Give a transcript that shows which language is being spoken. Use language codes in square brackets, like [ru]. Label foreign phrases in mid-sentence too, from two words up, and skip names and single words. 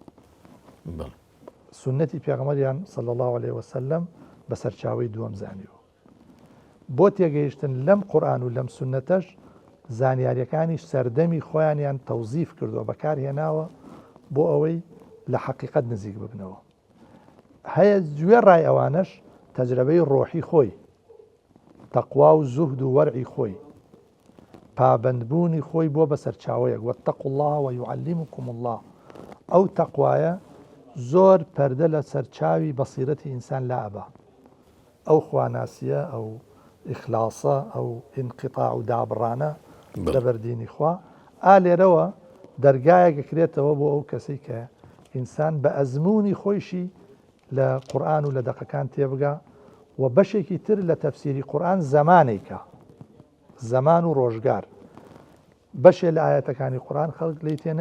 [ckb] سنەتی پێغەمبەریان [ar] صلی الله عليه وسلم [ckb] بە سەرچاوەی دووەم زانیوە بۆ تێگەیشتن لەم قورئان و لەم سنەتەش زانیاریەکانی سەردەمی خۆیانیان تەوزیف کردووە بەکارهێناوە بۆ ئەوەی لە حەقیقەت نزیک ببنەوە هەیە گوێ ڕای ئەوانش تەجربەی ڕۆحی خۆی تەقوا و زوهد و وەرعی خۆی پابەندبوونی خۆی بۆ بە سەرچاوەیەک [ar] واتقوا الله ويعلمكم الله [ckb] ئەو تەقوایە زۆر پەردە لە سەرچاوی بەسیرەتی ئینسان لا ئەبا ئەو خواناسیە ئەو ئیخلاسە ئەو ئینقیطاع و دابڕانە لەبەردینی خوا لێرەوە دەرگایەکەکرێتەوە بۆ ئەو کەسەی کە ئینسان بە ئەزمموی خۆیشی لە قورئان و لە دەقەکان تێبگا و بەشێکی تر لە تەفسیری قورئان زەمانێکە زەمان و ڕۆژگار بەشێ لە ئاەتەکانی قورئان خەڵک لی